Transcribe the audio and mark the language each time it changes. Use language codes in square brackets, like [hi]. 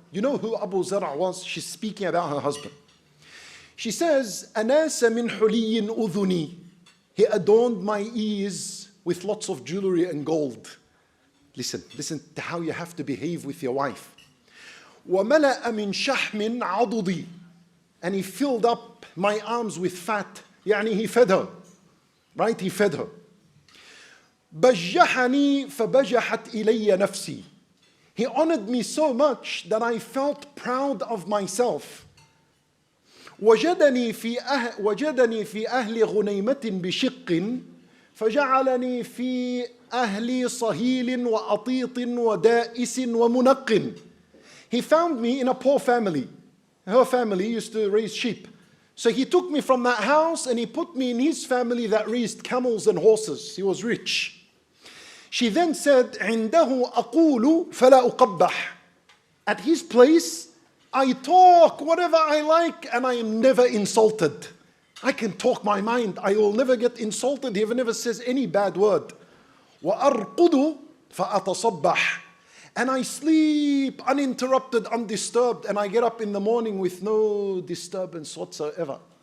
[en] You know who Abu Zara was? She's speaking about her husband. She says, [ar] أَنَاسَ مِنْ حُلِيٍّ أُذُنِي. [en] He adorned my ears with lots of jewelry and gold. Listen to how you have to behave with your wife. [ar] وَمَلَأَ مِنْ شَحْمٍ عَضُدِي. [en] And he filled up my arms with fat. يعني he fed her. Right? He fed her. [ar] بَجَّحَنِي فَبَجَحَتْ إِلَيَّ نَفْسِي. [en] He honored me so much that I felt proud of myself. [ar] وجدني في أهل غنيمة بشق فجعلني في أهل صهيل وأطيط ودائس ومنق. [en] He found me in a poor family. Her family used to raise sheep. So he took me from that house and he put me in his family that raised camels and horses. He was rich. She then said, [ar] عنده أقول فلا أقبح. [en] At his place, I talk whatever I like and I am never insulted. I can talk my mind. I will never get insulted. He never says any bad word. [ar] وأرقد فأتصبح. [en] And I sleep uninterrupted, undisturbed, and I get up in the morning with no disturbance whatsoever.